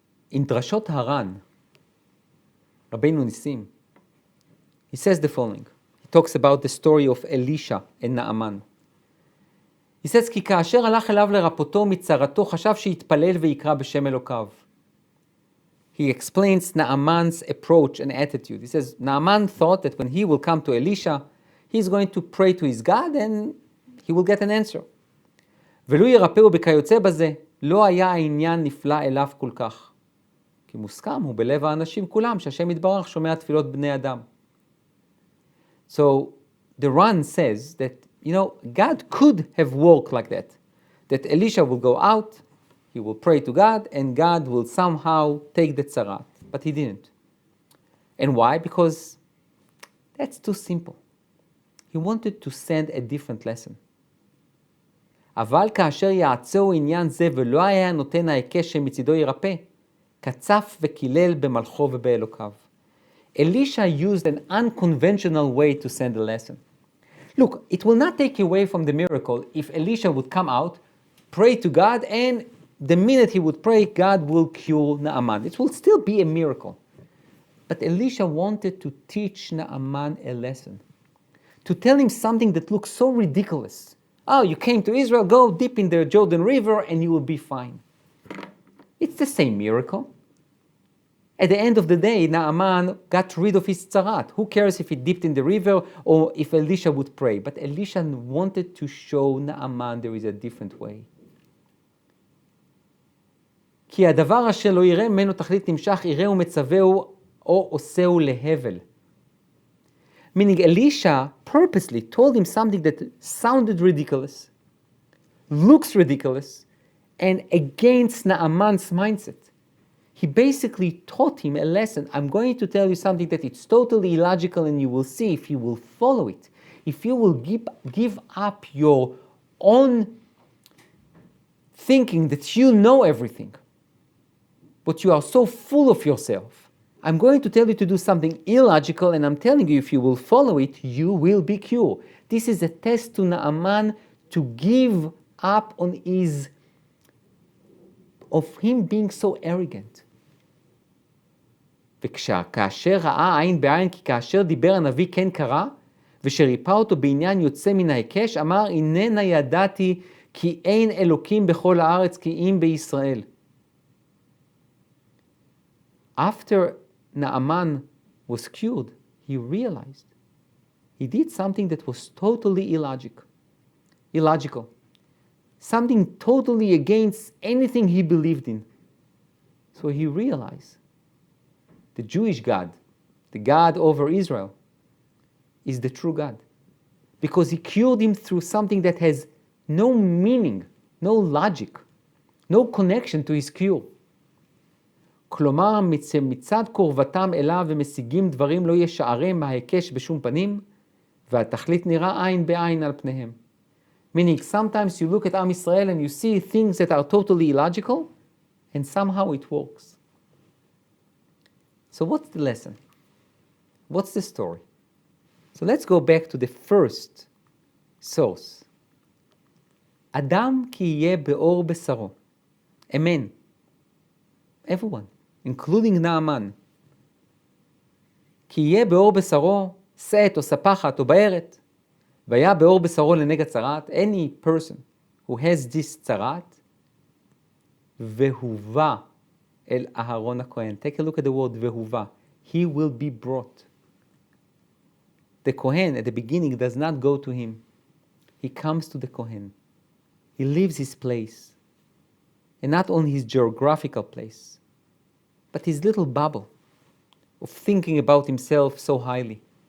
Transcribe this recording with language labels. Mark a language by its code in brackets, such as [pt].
[en] In Drashot Haran, Rabbi Nissim, he says the following. He talks about the story of Elisha and Naaman. He says, [he] כי כאשר הלך אליו לרפאותו מצרתו, חשב שיתפלל ויקרא בשם אלוקיו. [en] He explains Naaman's approach and attitude. He says, Naaman thought that when he will come to Elisha, he's going to pray to his God and he will get an answer. [he] ולו ירפאו בכיוצא בזה, לא היה העניין נפלא אליו כל כך. כי מוסכם הוא בלב האנשים כולם, שהשם יתברך שומע תפילות בני אדם. [en] So the Ran says that, God could have worked like that. That Elisha will go out, he will pray to God, and God will somehow take the tzaraat. But he didn't. And why? Because that's too simple. He wanted to send a different lesson. [he] אבל כאשר יעצור עניין זה ולא היה נותן ההיקש שמצידו ירפא, קצף וקילל במלכו ובאלוקיו. [en] Elisha used an unconventional way to send a lesson. Look, it will not take away from the miracle if Elisha would come out, pray to God, and the minute he would pray, God will cure Naaman. It will still be a miracle. But Elisha wanted to teach Naaman a lesson. To tell him something that looks so ridiculous. Oh, you came to Israel, go dip in the Jordan River and you will be fine. It's the same miracle. At the end of the day, Naaman got rid of his tzaraat. Who cares if he dipped in the river or if Elisha would pray? But Elisha wanted to show Naaman there is a different way. [he] כי הדבר אשר לא יראה ממנו תכלית נמשך, יראהו מצווהו או עושהו להבל. [en] Meaning Elisha purposely told him something that sounded ridiculous, looks ridiculous, and against Naaman's mindset. He basically taught him a lesson. I'm going to tell you something that it's totally illogical, and you will see if you will follow it. If you will give up your own thinking that you know everything, but you are so full of yourself. I'm going to tell you to do something illogical, and I'm telling you if you will follow it, you will be cured. This is a test to Naaman to give up on his of him being so arrogant. [he] וכאשר ראה עין בעין, כי כאשר דיבר הנביא כן קרה, ושריפא אותו בעניין יוצא מן ההיקש, אמר, הננה ידעתי כי אין אלוקים בכל הארץ כי אם בישראל. [en] After Naaman was cured, he realized he did something that was totally illogical. Something totally against anything he believed in. So he realized the Jewish God, the God over Israel, is the true God. Because he cured him through something that has no meaning, no logic, no connection to his cure. [he] כלומר, מצד קרבתם אליו ומשיגים דברים לא ישערם מההיקש בשום פנים, והתכלית נראה עין בעין על פניהם. [en] Meaning, sometimes you look at Am Yisrael and you see things that are totally illogical, and somehow it works. So what's the lesson? What's the story? So let's go back to the first source. [he] אדם כי יהיה באור בשרו. Amen. [en] Everyone, including Naaman. [he] כי יהיה באור בשרו, שאת או ספחת או בארת, והיה באור בשרו לנגע tzaraat, [en] any person who has this tzaraat, [he] והובא אל אהרון הכהן. [en] Take a look at the word והובא. He will be brought. The Kohen at the beginning does not go to him. He comes to the Kohen. He leaves his place. And not only his geographical place, but his little bubble of thinking about himself so highly.